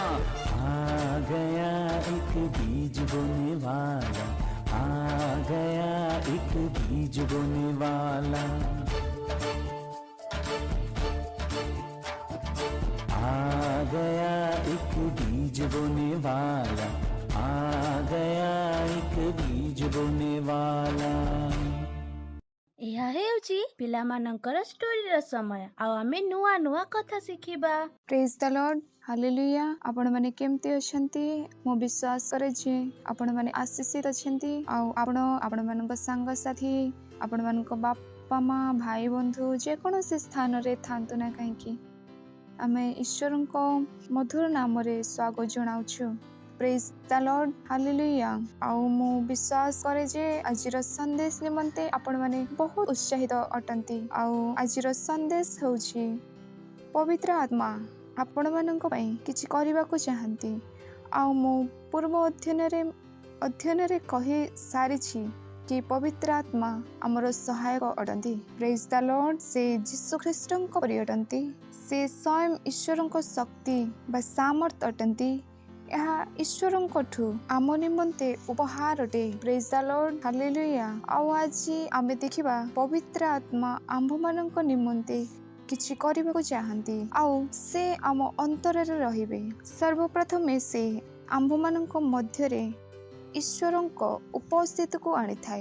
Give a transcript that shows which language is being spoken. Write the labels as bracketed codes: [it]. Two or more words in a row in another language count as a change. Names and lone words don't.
[hi] आ गया एक बीज बोने वाला, आ गया एक बीज बोने वाला। आ गया एक बीज बोने वाला, आ गया एक बीज बोने वाला। [or] ଏହା ହେଉଛି ପିଲାମାନଙ୍କର ଷ୍ଟୋରିର ସମୟ। ଆଉ ଆମେ ନୂଆ ନୂଆ କଥା ଶିଖିବା। [en] praise the Lord, [or] ହାଲେଲୁୟା। ଆପଣମାନେ କେମିତି ଅଛନ୍ତି? ମୁଁ ବିଶ୍ୱାସ କରେ ଯେ ଆପଣମାନେ ଆଶୀଷିତ ଅଛନ୍ତି। ଆଉ ଆପଣମାନଙ୍କ ସାଙ୍ଗସାଥି, ଆପଣମାନଙ୍କ ବାପା ମା, ଭାଇ ବନ୍ଧୁ ଯେକୌଣସି ସ୍ଥାନରେ ଥାନ୍ତୁ ନା କାହିଁକି ଆମେ ଈଶ୍ୱରଙ୍କ ମଧୁର ନାମରେ ସ୍ୱାଗତ ଜଣାଉଛୁ। [en] praise the Lord hallelujah. [or] ଆଉ ମୁଁ ବିଶ୍ୱାସ କରେ ଯେ ଆଜିର ସନ୍ଦେଶ ନିମନ୍ତେ ଆପଣ ମାନେ ବହୁତ ଉତ୍ସାହିତ ଅଟନ୍ତି। ଆଉ ଆଜିର ସନ୍ଦେଶ ହେଉଛି ପବିତ୍ର ଆତ୍ମା ଆପଣ ମାନଙ୍କ ପାଇଁ କିଛି କରିବାକୁ ଚାହାନ୍ତି। ଆଉ ମୁଁ ପୂର୍ବ ଅଧ୍ୟୟନ ରେ କହି ସାରିଛି କି ପବିତ୍ର ଆତ୍ମା ଆମର ସହାୟକ ଅଟନ୍ତି। [en] praise the Lord [or] ସେ ଯୀଶୁ ଖ୍ରୀଷ୍ଟଙ୍କ ପରି ଅଟନ୍ତି। ସେ ସ୍ୱୟଂ ଈଶ୍ୱରଙ୍କ ଶକ୍ତି ବା ସାମର୍ଥ୍ୟ ଅଟନ୍ତି। ଏହା ଈଶ୍ୱରଙ୍କଠୁ ଆମ ନିମନ୍ତେ ଉପହାର ଅଟେ। [en] praise the Lord hallelujah. [or] ଆଉ ଆଜି ଆମେ ଦେଖିବା ପବିତ୍ର ଆତ୍ମା ଆମ୍ଭମାନଙ୍କ ନିମନ୍ତେ କିଛି କରିବାକୁ ଚାହାନ୍ତି ଆଉ ସେ ଆମ ଅନ୍ତରରେ ରହିବେ। ସର୍ବପ୍ରଥମେ ସେ ଆମ୍ଭମାନଙ୍କ ମଧ୍ୟରେ ଈଶ୍ୱରଙ୍କ ଉପସ୍ଥିତିକୁ ଆଣିଥାଏ।